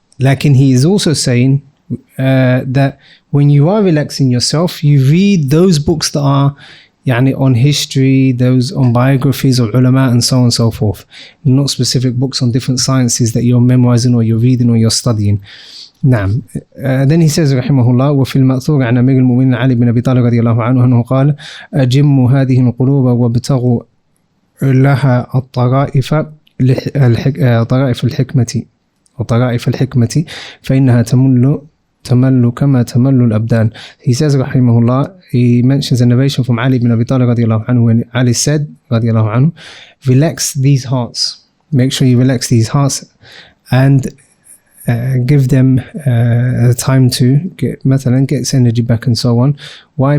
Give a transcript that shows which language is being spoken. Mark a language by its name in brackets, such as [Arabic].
[English] Like, he is also saying that when you are relaxing yourself, you read those books that are on history, those on biographies of ulama and so on and so forth, not specific books on different sciences that you're memorizing or you're reading or you're studying. [Arabic] نعم. [English] Then he says [Arabic] رحمه الله وفي المأثور عن أمير المؤمنين علي بن أبي طالب رضي الله عنه أنه قال أجموا هذه القلوب وابتغوا لها الطرائف الحكمة فإنها تمل كما تمل الأبدان. [English] He says rahimahullah, he mentions a narration from Ali ibn Abi Talib radiallahu anhu when Ali said radiallahu anhu, relax these hearts, make sure you relax these hearts and give them time to get its energy back and so on. Why?